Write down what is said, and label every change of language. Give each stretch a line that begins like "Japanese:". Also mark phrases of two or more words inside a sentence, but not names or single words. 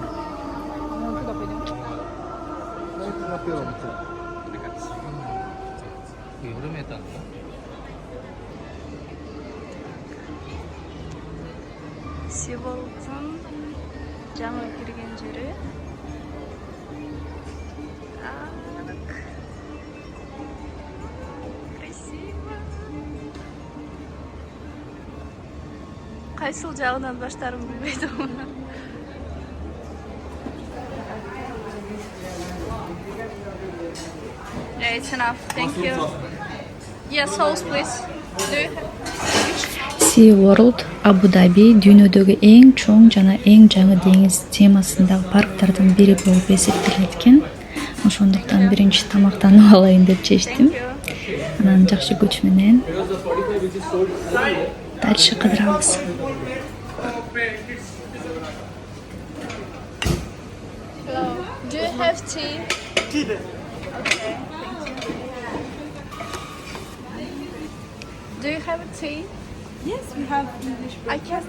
Kyrgyz: Sea World'ун жаңы кирген жери. Красиво. Кайсыл жагынан баштарымды билбейм.
English: Yeah, it's enough. Thank you. Yeah, sauce, please. Do you have...
Kyrgyz: Sea World Абу Даби дүйнөдөгү эң чоң жана эң жаңы деңиз темасындагы парктардын бири болуп эсептелет экен. Ошондуктан биринчи тамактанып алайын деп чечтим. Анан жакшы күч менен дальше кыдырабыз.
English: Hello. Do you have tea? Okay. Do you have tea? Yes, we have English I breakfast.